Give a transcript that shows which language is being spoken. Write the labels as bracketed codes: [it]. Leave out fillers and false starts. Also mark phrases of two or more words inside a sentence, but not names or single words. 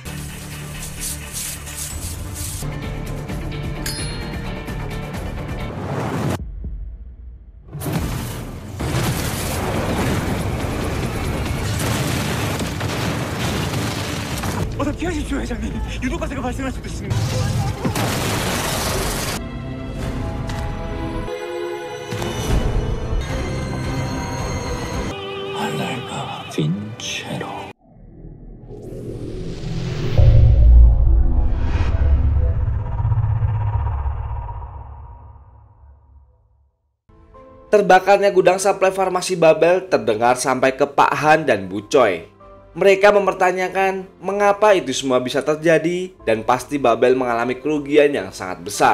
[ko] 어서 피하십시오, 회장님. 유독가세가 발생할 수도 있습니다. 알랄가 빈체로. [id] Terbakarnya gudang suplai farmasi Babel terdengar sampai ke Pak Han dan Bu Choi. Mereka mempertanyakan mengapa itu semua bisa terjadi dan pasti Babel mengalami kerugian yang sangat besar.